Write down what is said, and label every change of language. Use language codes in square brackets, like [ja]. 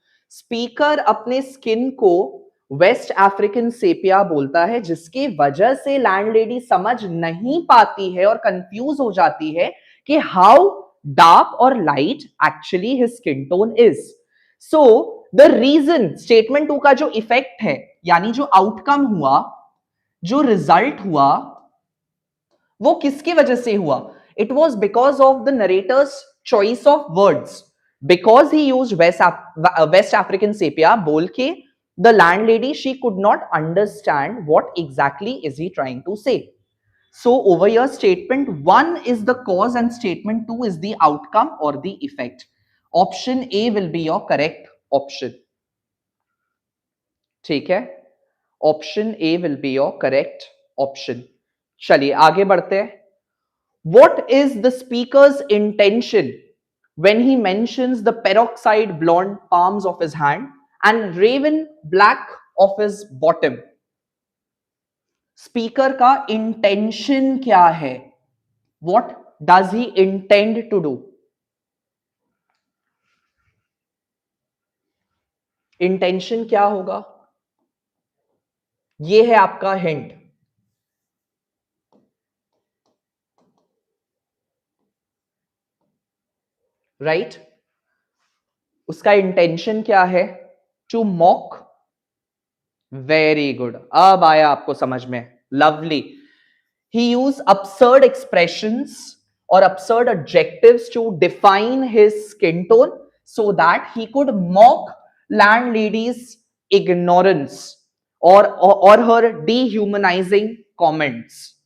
[hi] Speaker अपने skin को waste African sepia बोलता है, जिसकी वजह से लैंडलेडी समझ नहीं पाती है और कंफ्यूज हो जाती है कि [en] How dark और light actually his skin tone is. So the reason, statement two [hi] का जो इफेक्ट है, यानी जो आउटकम हुआ, जो रिजल्ट हुआ, वो किसकी वजह से हुआ? [en] It was because of the narrator's choice of words. Because he used West African sepia, [hi] बोल के [en] the landlady, she could not understand what exactly is he trying to say. So over here, statement one is the cause and statement two is the outcome or the effect. Option A will be your correct option. [hi] ठीक है? [en] Option A will be your correct option. [hi] चलिए आगे बढ़ते हैं. [en] What is the speaker's intention when he mentions the peroxide blonde palms of his hand and raven black of his bottom? [hi] Speaker का intention क्या है? [en] What does he intend to do? [hi] Intention क्या होगा? ये है आपका हिंट. राइट? उसका intention क्या है? [en] To mock. Very good, [hi] अब आया आपको समझ में. [en] Lovely. He used absurd expressions or absurd adjectives to define his skin tone so that he could mock landlady's ignorance or her dehumanizing comments.